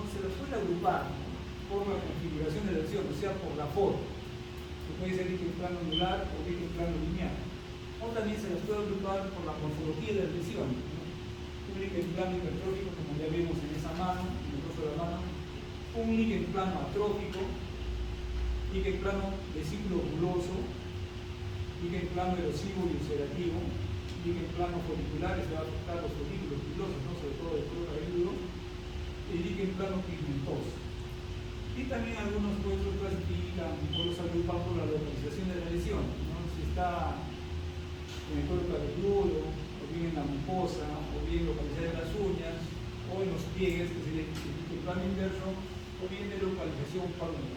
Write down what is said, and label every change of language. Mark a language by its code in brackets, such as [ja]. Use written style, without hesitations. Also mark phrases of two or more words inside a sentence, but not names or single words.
[es] Se los puede agrupar por la configuración de la lesión, o sea, por la forma. Que puede ser líquen plano anular o líquen plano lineal. O también se las puede agrupar por la morfología de la lesión, ¿no? Un líquen plano hipertrófico, como ya vimos en esa mano, en el rostro de la mano. Un líquen plano atrófico, líquen plano vesículo buloso, líquen plano erosivo y ulcerativo, líquen plano folicular, que se va a afectar los folículos pilosos, ¿no?, sobre todo el cuero cabelludo, y líquen plano pigmentoso. Y también algunos puestos clasifican o los agrupan por la localización de la lesión, ¿no? Si está en el cuero cabelludo, o bien en la mucosa, o bien localizada en las uñas, o en los pliegues, que sería el plano inverso, o bien de localización palmar.